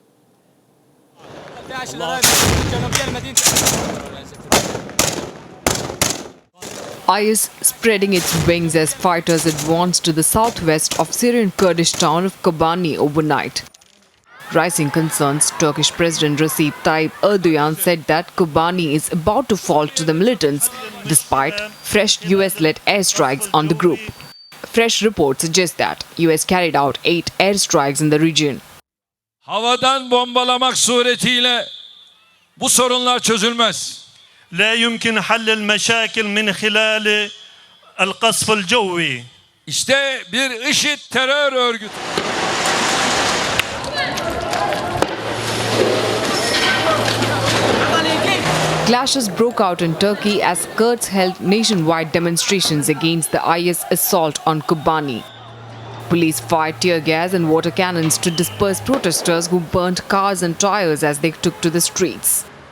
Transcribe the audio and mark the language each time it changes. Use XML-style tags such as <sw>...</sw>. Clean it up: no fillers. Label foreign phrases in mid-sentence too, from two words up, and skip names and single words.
<en>IS spreading its wings as fighters advance to the southwest of Syrian Kurdish town of Kobani overnight. Rising concerns, Turkish President Recep Tayyip Erdogan said that Kobani is about to fall to the militants despite fresh US-led airstrikes on the group. Fresh reports suggest that US carried out 8 airstrikes in the region.</en> <tr>Havadan bombalamak suretiyle bu sorunlar çözülmez.</tr> <ar>لا يمكن حل المشاكل من خلال القصف الجوي.</ar> <tr>İşte bir IŞİD terör örgütü.</tr> <en>Clashes broke out in Turkey as Kurds held nationwide demonstrations against the IS assault on Kobani. Police fired tear gas and water cannons to disperse protesters who burnt cars and tires as they took to the streets.</en>